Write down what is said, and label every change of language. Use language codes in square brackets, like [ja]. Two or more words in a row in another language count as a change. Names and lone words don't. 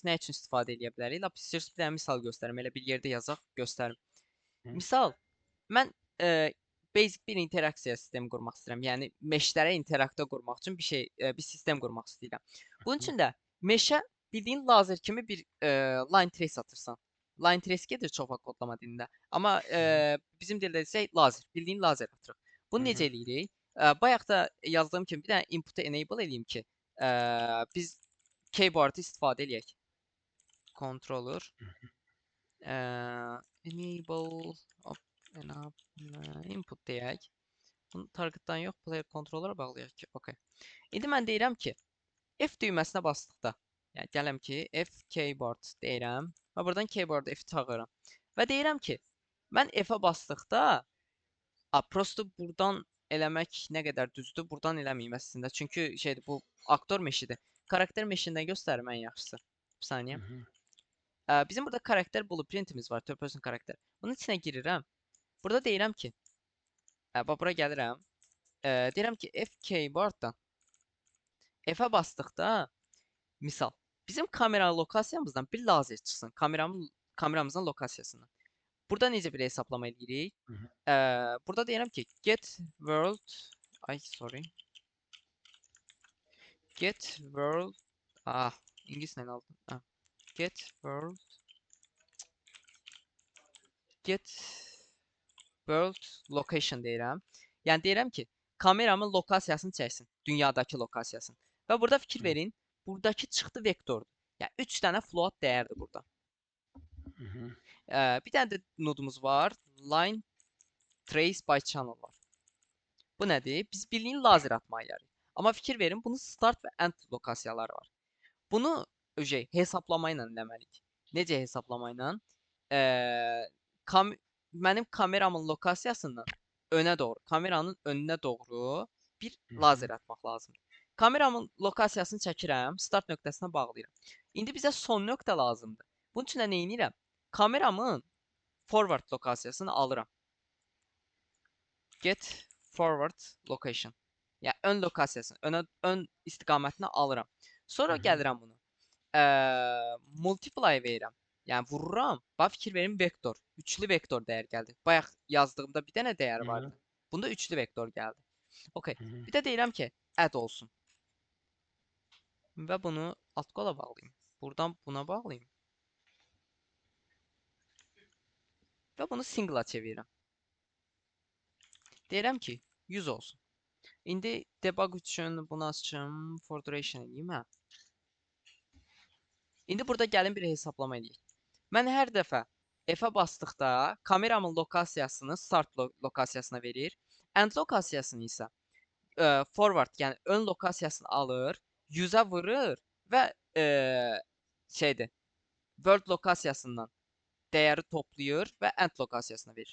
[az] Nə üçün istifadə edə bilərik? Lap istəyirsiniz bir dənə misal göstərim. Elə bir yerdə yazaq, göstərim. Misal, mən basic bir interaksiya sistemi qurmaq istəyirəm. Yəni meşlərə interaksiya qurmaq üçün bir sistem qurmaq istəyirəm. Bunun üçün də meşə bildiyin lazer kimi bir [en] line trace [az] atırsan. [en] Line trace [az] gedir çox vaxt kodlama dilində. Amma bizim dildə desək lazer, bildiyin lazer atırıq. Bunu necə eləyirik? Bayaq da yazdığım kimi bir dənə input-u enable eləyim ki, biz keyboard istifadə eləyək. [en] Controller enable input deyək. [az] Bunu targetdan yox, [en] player controller'a [az] bağlayaq ki, okay. İndi mən deyirəm ki, F düyməsinə basdıqda, yəni gələm ki, F keyboard deyirəm və buradan keyboard F çağırıram. Və deyirəm ki, mən F-ə basdıqda, prosto buradan eləmək nə qədər düzdür, buradan eləməyim əslində. Çünki şeydir, bu aktor meşidir. Karakter meşindən göstərim ən yaxşısı. Bir saniyə. Bizim burada karakter blueprintimiz var, [en] third person karakter. [az] Bunun içinə girirəm. Burada deyirəm ki, bura gəlirəm. Deyirəm ki, F keyboarddan F-ə basdıqda, misal, bizim kamera lokasiyamızdan bir lazer çıxsın. Kameramızın lokasiyasından. Burada necə bir hesablama edirik? Burada deyirəm ki, [en] get world, get world, [az] İngilislə aldım. [en] Get world location [az] deyirəm. Yəni deyirəm ki, kameramın lokasiyasını çəksin, dünyadakı lokasiyasını. Və burada fikir verin, buradakı çıxdı vektordur. Yəni 3 dənə float dəyərdir burada. Bir dənə də nodumuz var, [en] line trace by channel var. [az] Bu nədir? Biz bildiyin lazer atmayı yarayır. Amma fikir verin, bunun start və end lokasiyaları var. Bunu hesablama ilə eləməliyik. Necə hesablama ilə? mənim kameramın lokasiyasından önə doğru, kameranın önünə doğru bir Hı lazer hı. atmaq lazımdır. Kameramın lokasiyasını çəkirəm, start nöqtəsinə bağlayıram. İndi bizə son nöqtə lazımdır. Bunun üçün də nə edirəm? Kameramın forward lokasiyasını alıram. [en] Get forward location. [az] Yəni ön lokasiyasını, ön istiqamətini alıram. Hı Sonra hı. gəlirəm bunu. Multiply verirəm. Yəni vururam. Bax fikir verin vektor. Üçlü vektor dəyər gəldi. Bayaq yazdığımda bir dənə dəyər Evet. vardı. Bunda üçlü vektor gəldi. Okay. Hı hı. Bir də deyirəm ki, add olsun. Və bunu alt qola bağlayım. Buradan buna bağlayım. Və bunu single'a çevirirəm. Deyirəm ki, 100 olsun. İndi debug üçün bunu açım, [en] for duration [az] edeyim, hə. İndi burada gəlin bir hesablama edeyik. Mən hər dəfə F-ə basdıqda kameramın lokasiyasını start lokasiyasına verir. End lokasiyasını isə forward, yəni ön lokasiyasını alır, 100-ə vurur və şeydir, world lokasiyasından dəyəri toplayır və end lokasiyasına verir.